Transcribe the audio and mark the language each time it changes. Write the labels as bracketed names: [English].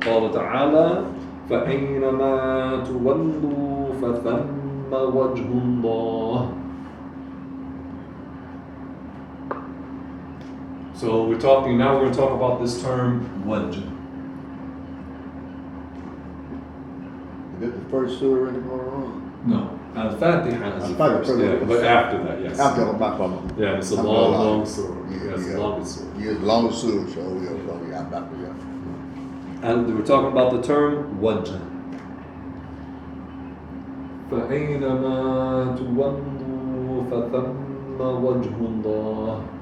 [Arabic] قال تعالى فأينما تولوا فثم وجه الله. [English] So we're going to talk about this term wajh. Is that the first surah in the Quran? No. Al-Fatiha is the first. Yeah, but after that, yes. After my problem. Yeah, it's a long surah. Yeah, it's the longest surah. Yeah, it's the longest surah, so yeah, I'm back to that. And we're talking about the term wajh. [Arabic] فأينما تولوا فثم وجه الله.